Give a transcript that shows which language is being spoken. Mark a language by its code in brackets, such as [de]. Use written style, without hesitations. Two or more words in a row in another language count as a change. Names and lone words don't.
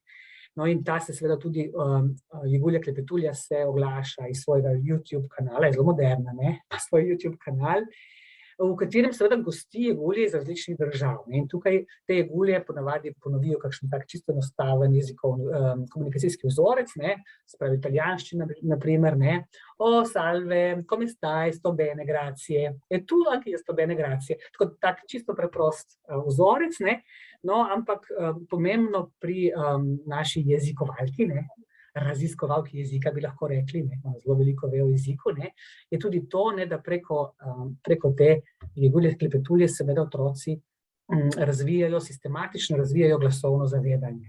[sl] No, in ta se seveda tudi, Jegulja Klepetulja se oglaša iz svojega YouTube kanala, je zelo moderna, ne, ima svoj YouTube kanal, v katerem seveda gosti jegulje iz različnih držav, ne, in tukaj te jegulje ponavadi ponovijo kakšen tak čisto enostaven komunikacijski vzorec, ne, se pravi italijanščina, na primer, ne, [it] salve, come stai, sto bene, grazie, e tu anche io sto bene, grazie, [sl] tako tak čisto preprost vzorec, ne, no, ampak pomembno pri naši jezikovalki, ne, raziskovalki jezika, bi lahko rekli, ne, zelo veliko ve o jeziku, ne, je tudi to, ne, da preko te Jegulje Klepetulje seveda otroci sistematično razvijajo glasovno zavedanje.